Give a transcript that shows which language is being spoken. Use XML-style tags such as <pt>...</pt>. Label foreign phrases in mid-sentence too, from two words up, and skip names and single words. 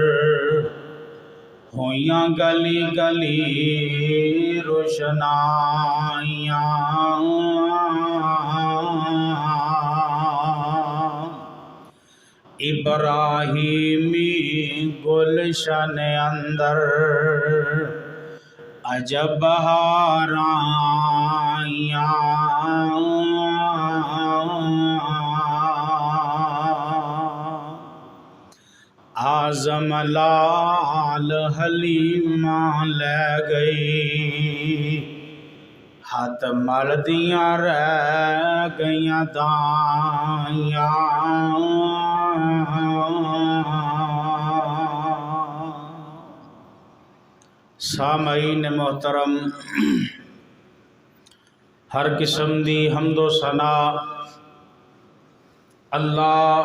<pa>ہویاں گلی گلی روشنائیاں، ابراہیمی گلشن اندر عجب بہاراں آئیاں، اعظم لال حلیمہ لے گئی، ہاتھ ملدیاں رہ گئیاں دائیاں۔ سامعین محترم، ہر قسم دی حمد و ثنا اللہ</pa>